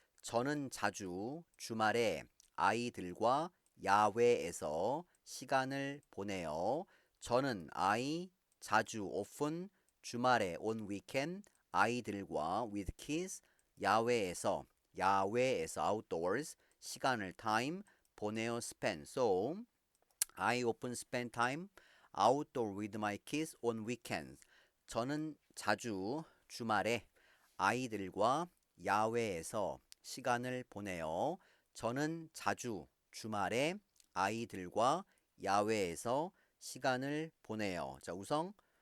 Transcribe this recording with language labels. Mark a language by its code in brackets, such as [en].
[ko] 저는 자주 주말에 아이들과 야외에서 시간을 보내요. [en] 저는 자주 often 주말에 on weekend 아이들과 with kids 야외에서 outdoors 시간을 time 보내요 spend. So I often spend time outdoor with my kids on weekends. [ko] 저는 자주 주말에 아이들과 야외에서 시간을 보내요. 저는 자주 주말에 아이들과 야외에서 시간을 보내요. 자, 우성.